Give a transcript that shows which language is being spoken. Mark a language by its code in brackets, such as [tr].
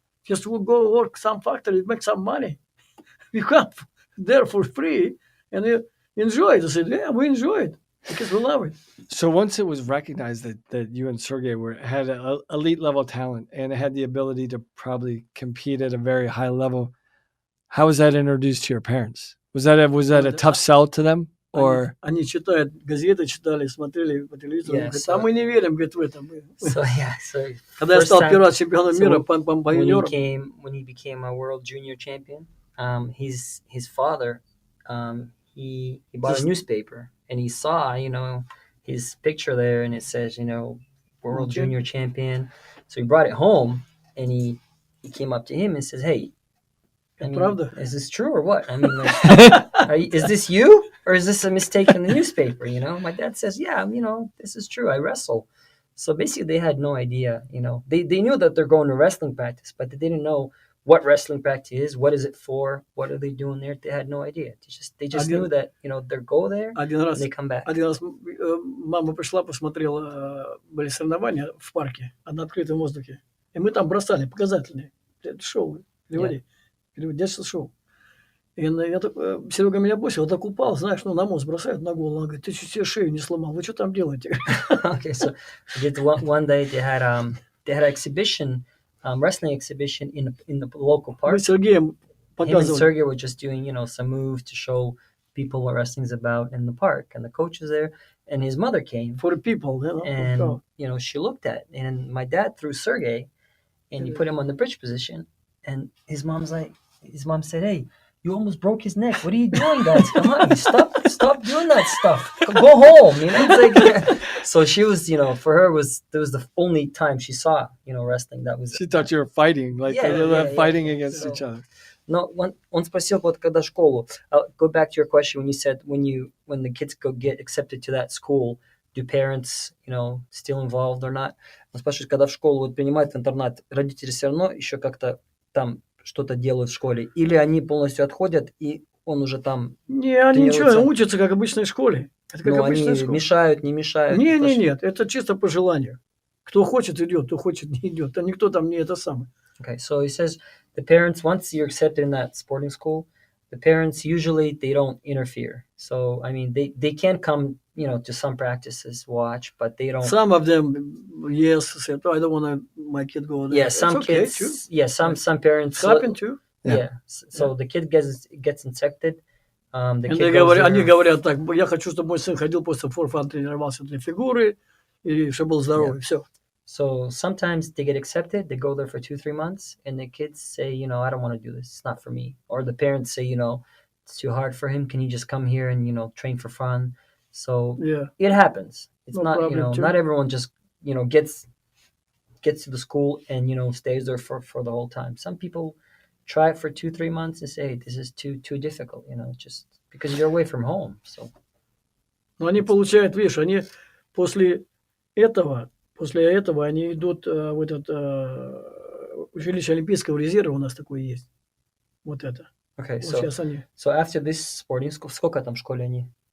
[en] Just we'll go work some factory, make some money. We come there for free and you enjoy it. I said, yeah, we enjoy it because we love it. So once it was recognized that you and Sergey had an elite level talent and had the ability to probably compete at a very high level, how was that introduced to your parents? Was that a tough sell to them? Or [ru] они читают газеты, читали, смотрели по телевизору, говорят, а мы не верим, говорит, в этом. Когда я стал первым чемпионом мира по юниорам. [en] When he became a world junior champion, his father, he bought a newspaper and he saw, his picture there and it says, world junior champion. So he brought it home and he came up to him and says, hey, is this true or what? Is this you or is this a mistake in the newspaper? My dad says, yeah, this is true. I wrestle. So basically they had no idea, they knew that they're going to wrestling practice, but they didn't know what wrestling practice is, what is it for, what are they doing there? They had no idea. They just knew that, they go there and they come back. [ru] Один раз мама пришла, посмотрела, были соревнования в парке, на открытом воздухе. И мы там бросали показательные. Шоу, детство шоу. И Серега меня бросил, так упал, знаешь, на мост бросают на голову. Он говорит, ты чуть себе шею не сломал, вы что там делаете? [en] Okay, so one day they had an exhibition, wrestling exhibition in the local park. [ru] Мы с Сергеем показывали. [en] Him and Sergey were just doing, some moves to show people what wrestling's about in the park, and the coach was there, and his mother came. For the people, and she looked at it, and my dad threw Sergey, and he put him on the bridge position, and his mom said, hey, You almost broke his neck. What are you doing, guys? Come on, stop doing that stuff. Go home. It's like, so she was, for her that was the only time she saw, wrestling. That was. She thought you were fighting, like fighting against each other. [ru] No, он спросил, вот когда школу. [en] I'll go back to your question when you said when the kids get accepted to that school, do parents, still involved or not? [ru] Он спрашивает, когда в школу вот принимают в интернат, родители все равно еще как-то там что-то делают в школе, или они полностью отходят и он уже там. Не, они ничего, учатся как в обычной школе. Это как обычная школа. Мешают, не мешают. Нет, это чисто по желанию. Кто хочет идет, кто хочет не идет. А никто там не это самое. [en] Okay, so he says the parents, once you're accepted in that sporting school, the parents usually they don't interfere. So I mean they can come, to some practices, watch, but they don't. Some of them, yes, said, I don't want my kid go there. Yeah, some kids. Too. Yeah, some parents. Happen too. Yeah. So the kid gets infected. [ru] Они говорят так, я хочу, чтобы мой сын ходил просто [en] for fun, [ru] тренировался для фигуры, и чтобы был здоровый, все. [en] So sometimes they get accepted, they go there for 2-3 months, and the kids say, I don't want to do this, it's not for me. Or the parents say, it's too hard for him, can he just come here and, train for fun? So it happens. It's not, not everyone just, gets to the school and, stays there for the whole time. Some people try it for 2-3 months and say, hey, this is too difficult, just because you're away from home. So. [ru] Но они получают, видишь, они после этого они идут в этот училище Олимпийского резерва, у нас такое есть. Вот это. [en] Okay, [ru] вот сейчас они. [en] So after this sporting school, [ru] сколько там в школе они?